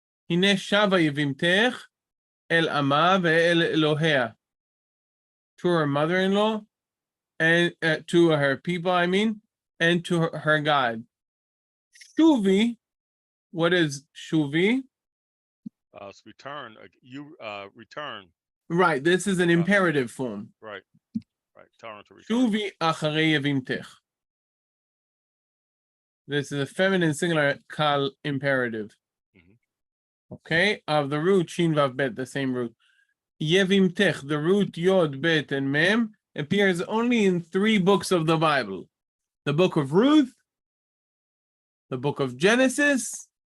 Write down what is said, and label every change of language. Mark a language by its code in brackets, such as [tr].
[he] הנה שבה יבימתך אל עמה ואל אלוהיה. [en] To her mother-in-law and to her people, I mean, and to her God. Shuvi, what is Shuvi? It's return. You return. Right, this is an imperative form. Right. Right. Turn to return. [he] Shuvi אחרי יבימתך. [en] This is a feminine singular kal imperative. Okay, of the root shin vav bet, the same root. Yevimtech, the root yod bet and mem, appears only in 3 books of the Bible: the book of Ruth, the book of Genesis.